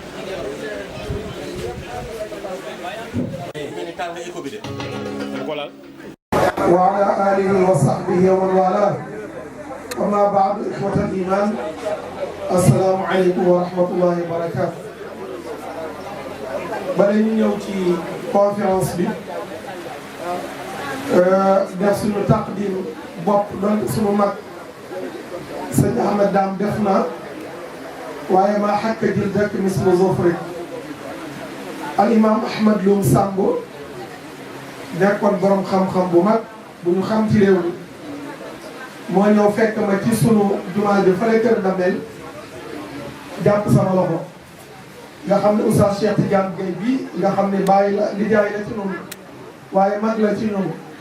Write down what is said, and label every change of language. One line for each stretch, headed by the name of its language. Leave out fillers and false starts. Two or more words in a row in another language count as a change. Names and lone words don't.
Arabic: وعلى آله وصحبه ومن والاه أما بعد إخوة الإيمان السلام عليكم ورحمة الله وبركاته
Wolof: bala ñu ñëw ci conférence bi def suñu taqdim bopp doon suñu mag sëñ Ahmed Dame def na waaye maa xakka jël dëkk mislu zofri al imam Ahmed Loum Samb nekkoon borom xam-xam bu mag bu ñu xam ci réew mi moo ñëw fekk ma ci sunu jumaa ji fële kër Damel jàpp sama loxo nga xam ne Oustaz Cheikh Tidiane Gueye bi nga xam ne bàyyi la lijaay la ci ñun waaye mag la ci ñun